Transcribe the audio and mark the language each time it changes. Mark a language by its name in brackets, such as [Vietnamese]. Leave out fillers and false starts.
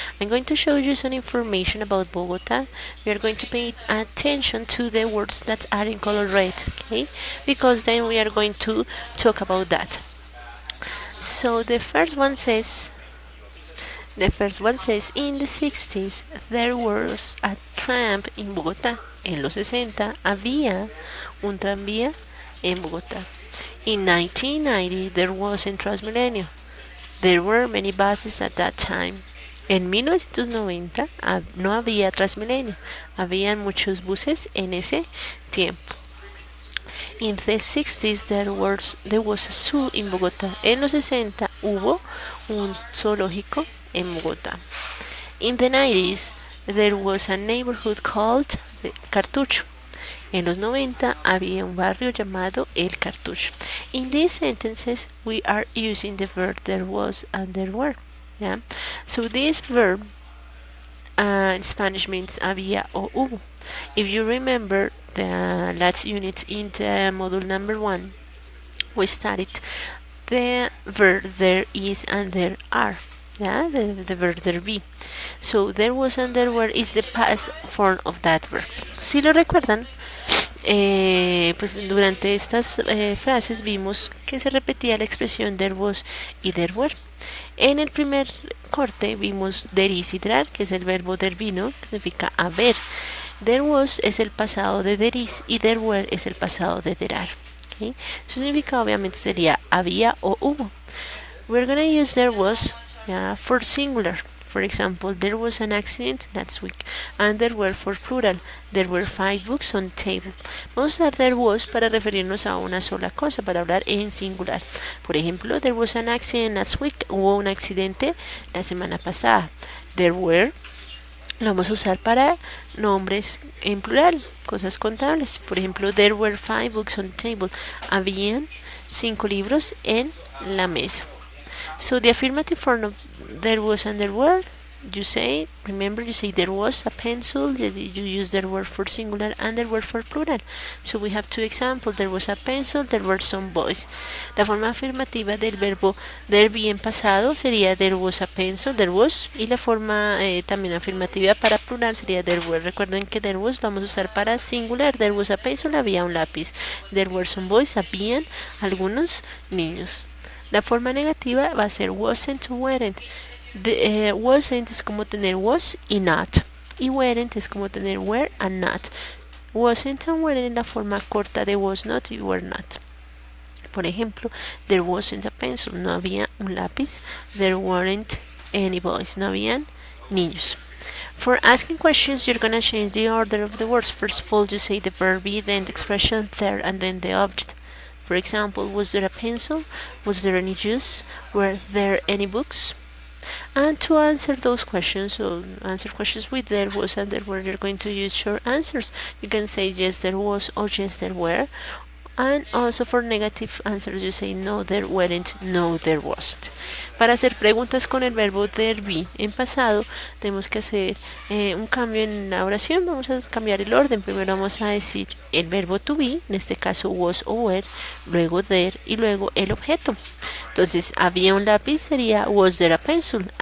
[English] I'm going to show you some information about Bogota. We are going to pay attention to the words that are in color red, okay? Because then we are going to talk about that. So the first one says, in the 60s, there was a tram in Bogota. [Spanish] En los 60 había un tranvía en Bogotá. [English] In 1990, there was in Transmilenio. There were many buses at that time. [Spanish] En 1990 no había Transmilenio, habían muchos buses en ese tiempo. [English] In the 60s there was a zoo in Bogotá. [Spanish] En los 60 hubo un zoológico en Bogotá. [English] In the 90s there was a neighborhood called Cartucho. [Spanish] En los 90 había un barrio llamado El Cartucho. [English] In these sentences, we are using the verb there was and there were. Yeah? So this verb in Spanish means [Spanish] había o hubo. [English] If you remember the last unit in the module number 1, we studied the verb there is and there are. Yeah, the verb there be. So there was and there were is the past form of that verb. [Spanish] Si lo recuerdan, pues durante estas frases vimos que se repetía la expresión there was y there were. En el primer corte vimos there is y there are, que es el verbo there vino, que significa haber. There was es el pasado de there is y there were es el pasado de there are. ¿Okay? Su significado obviamente sería había o hubo. [English] We're gonna use there was for singular. For example, there was an accident last week, and there were for plural. There were 5 books on table. [Spanish] Vamos a usar there was para referirnos a una sola cosa, para hablar en singular. Por ejemplo, [English] there was an accident last week. [Spanish] Hubo un accidente la semana pasada. There were lo vamos a usar para nombres en plural, cosas contables. Por ejemplo, [English] there were 5 books on table. [Spanish] Habían 5 libros en la mesa. [English] So the affirmative form of there was and there were, you say there was a pencil, you use there were for singular and there were for plural. So we have 2 examples, there was a pencil, there were some boys. [Spanish] La forma afirmativa del verbo there be en pasado sería [English] there was a pencil, [Spanish] there was, y la forma también afirmativa para plural sería there were. Recuerden que there was lo vamos a usar para singular, [English] there was a pencil, [Spanish] había un lápiz, [English] there were some boys, [Spanish] habían algunos niños. La forma negativa va a ser wasn't o weren't. Wasn't es como tener was y not. Y weren't es como tener were and not. Wasn't and weren't es la forma corta de was not y were not. Por ejemplo, [English] there wasn't a pencil, [Spanish] no había un lápiz. [English] There weren't any boys, [Spanish] no habían niños. [English] For asking questions, you're gonna change the order of the words. First of all, you say the verb be, then the expression there, and then the object. For example, was there a pencil? Was there any juice? Were there any books? And to answer those questions, or answer questions with there was and there were, you're going to use short answers. You can say yes, there was, or yes, there were. And also for negative answers, you say no, there weren't, no, there wasn't. [Spanish] Para hacer preguntas con el verbo there be en pasado, tenemos que hacer un cambio en la oración. Vamos a cambiar el orden. Primero vamos a decir el verbo to be, en este caso was o were, luego there y luego el objeto. Entonces, había un lápiz, sería [English] was there a pencil.